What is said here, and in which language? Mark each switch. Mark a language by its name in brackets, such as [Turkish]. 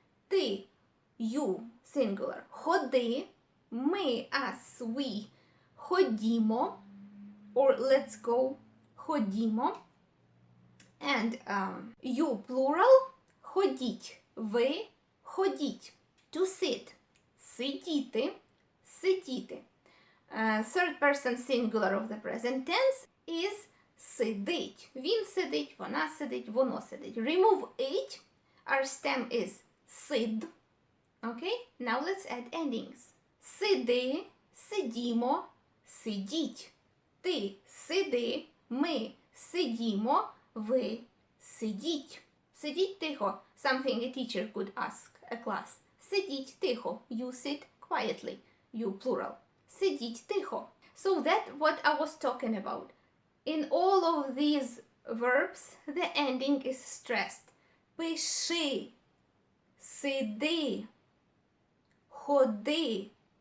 [English] Ти, you, singular, ходи, ми, us, we, ходімо, or let's go, ходімо, and you, plural, ходіть, ви, ходіть. To sit. Сидіти. Сидіти. Third person singular of the present tense is сидить. [Ukrainian] Він сидить, вона сидить, воно сидить. [English] Remove it. Our stem is сид. Okay? Now let's add endings. [Ukrainian] Сиди, сидімо, сидіть. Ти сиди, ми сидімо, ви сидіть. Сидіть тихо. [English] Something a teacher could ask a class. [Ukrainian] Сидіть тихо. [English] You sit quietly. You plural. Сидіть тихо. So that's what I was talking about. In all of these verbs, the ending is stressed. [Ukrainian] Пиши, сиди, ходи.